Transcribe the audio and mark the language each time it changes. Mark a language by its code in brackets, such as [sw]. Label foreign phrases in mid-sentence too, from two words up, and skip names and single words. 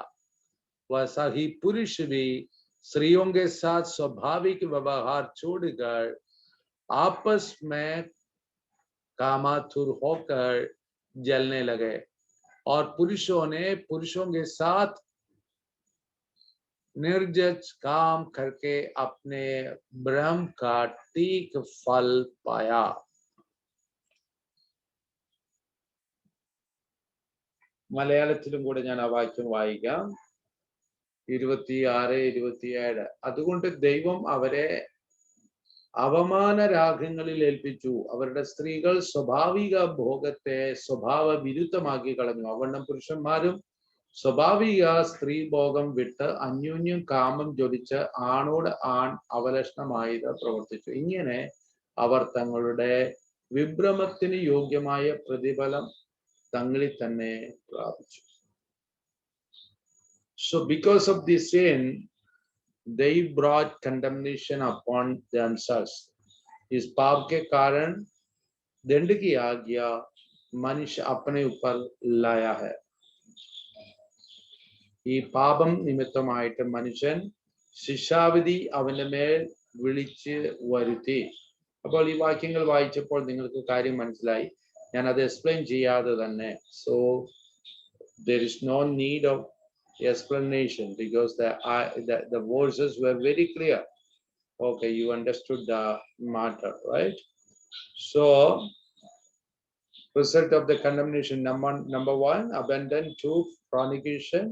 [hi] वैसा ही पुरुष भी स्त्रियों के साथ स्वाभाविक व्यवहार छोड़कर आपस में कामातुर होकर जलने लगे, और पुरुषों ने पुरुषों के साथ निर्जज काम करके अपने भ्रम का ठीक फल पाया. [ml] മലയാളത്തിലും കൂടെ ഞാൻ ആ വാക്യം വായിക്കാം. 26, 27. അതുകൊണ്ട് ദൈവം അവരെ അവമാന രാഗങ്ങളിൽ ഏൽപ്പിച്ചു. അവരുടെ സ്ത്രീകൾ സ്വാഭാവിക ഭോഗത്തെ സ്വഭാവ വിരുദ്ധമാക്കി കളഞ്ഞു. അവണ്ണം പുരുഷന്മാരും സ്വാഭാവിക സ്ത്രീ ഭോഗം വിട്ട് അന്യോന്യം കാമം ജ്വലിച്ച് ആണോട് ആൺ അവലക്ഷണമായത് പ്രവർത്തിച്ചു. ഇങ്ങനെ അവർ തങ്ങളുടെ വിഭ്രമത്തിന് യോഗ്യമായ പ്രതിഫലം തങ്ങളിൽ തന്നെ പ്രാപിച്ചു. [en] So because of this sin, they brought condemnation upon themselves. [hi] इस पाप के कारण दंड की आज्ञा मनुष्य अपने ऊपर लाया है. [ml] ഈ പാപം നിമിത്തമായിട്ട് മനുഷ്യൻ ശിക്ഷാവിധി അവന്റെ മേൽ വിളിച്ച് വരുത്തി. അപ്പോൾ ഈ വാക്യങ്ങൾ വായിച്ചപ്പോൾ നിങ്ങൾക്ക് കാര്യം മനസ്സിലായി. ഞാൻ അത് എക്സ്പ്ലെയിൻ ചെയ്യാതെ തന്നെ. [en] So there is no need of explanation because the verses were very clear. Okay, you understood the matter, right? So Result of the condemnation: number one, abandon to fornication.